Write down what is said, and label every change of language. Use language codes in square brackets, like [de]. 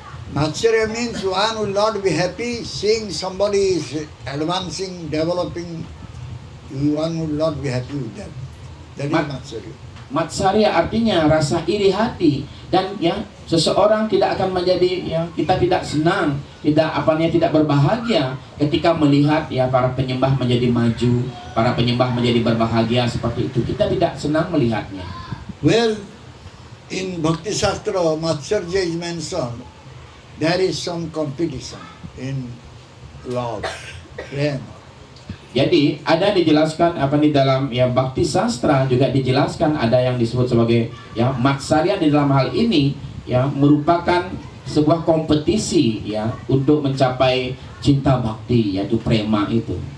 [en] Matsarya means one will not be happy seeing somebody is advancing, developing. One will not be happy with that. That is matsarya. [id] Matsarya artinya rasa iri hati, dan ya seseorang tidak akan menjadi ya kita tidak senang, tidak berbahagia ketika melihat ya para penyembah menjadi maju, para penyembah menjadi berbahagia seperti itu. Kita tidak senang melihatnya. [en] Well, in Bhakti Shastra, Matsarya is mentioned. There is some competition in love, prema. [id] Jadi ada dijelaskan di dalam ya Bhakti Sastra juga dijelaskan ada yang disebut sebagai ya matsarya di dalam hal ini ya merupakan sebuah kompetisi ya untuk mencapai cinta bakti, yaitu prema itu.